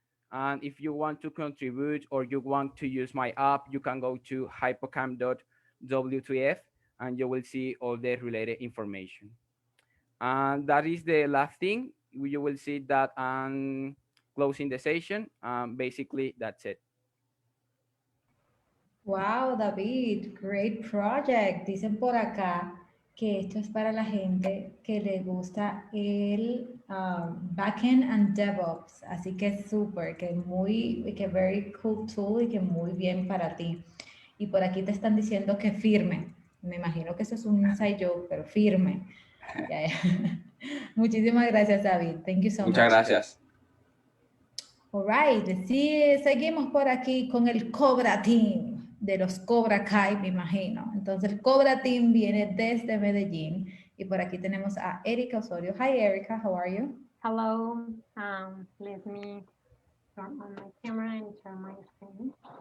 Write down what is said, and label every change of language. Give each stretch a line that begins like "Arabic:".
English: And if you want to contribute or you want to use my app, you can go to hypocam.w2f and you will see all the related information. And that is the last thing. You will see that I'm closing the session. Basically, that's it. Wow, David, great project.
Spanish: Dicen por acá que esto es para la gente que le gusta el backend and DevOps. Así que súper, que
English: very cool tool
Spanish: y que muy bien para ti. Y por aquí te están diciendo que firme. Me imagino que eso es un inside joke, pero firme. Muchísimas gracias, David.
English: Thank you so much.
Spanish: Muchas gracias.
English: All right,
Spanish: sí, seguimos por aquí con el Cobra Team de los Cobra Kai, me imagino. Entonces, el Cobra Team viene desde Medellín y por aquí tenemos a Erika Osorio.
English: Hi, Erika, how are you? Hello, let me turn on my camera and share my screen.